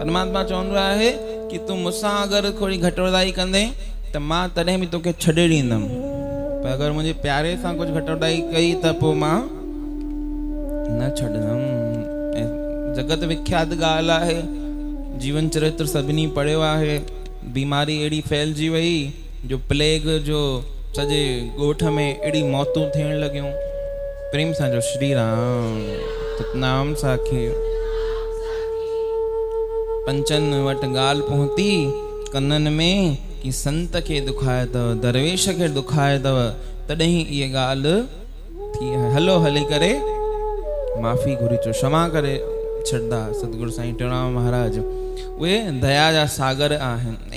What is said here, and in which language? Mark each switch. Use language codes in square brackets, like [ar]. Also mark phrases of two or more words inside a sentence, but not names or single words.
[sd] परमात्मा चवंदो आहे कि तूं मूंसां अगरि थोरी घटि वधाई कंदे त मां तॾहिं बि तोखे छॾे ॾींदुमि, पर अगरि मुंहिंजे प्यारे सां कुझु घटि वधाई कई त पोइ मां न छॾंदुमि। ऐं जगत विख्यात ॻाल्हि आहे, जीवन चरित्र सभिनी पढ़ियो आहे। बीमारी अहिड़ी फैलिजी वई जो प्लेग जो सॼे ॻोठ में अहिड़ी मौतूं थियण लॻियूं। प्रेम सां जो श्री राम सतनाम साखी। पंचन वटि ॻाल्हि पहुती कननि में कि संत खे दुखाए अथव, दरवेश खे दुखाए अथव, तॾहिं इहा ॻाल्हि थी आहे। हलो हली करे माफ़ी घुरी अचो, क्षमा करे छॾंदा सतगुरु साईं टेऊंराम महाराज। उहे दया जा सागर आहिनि।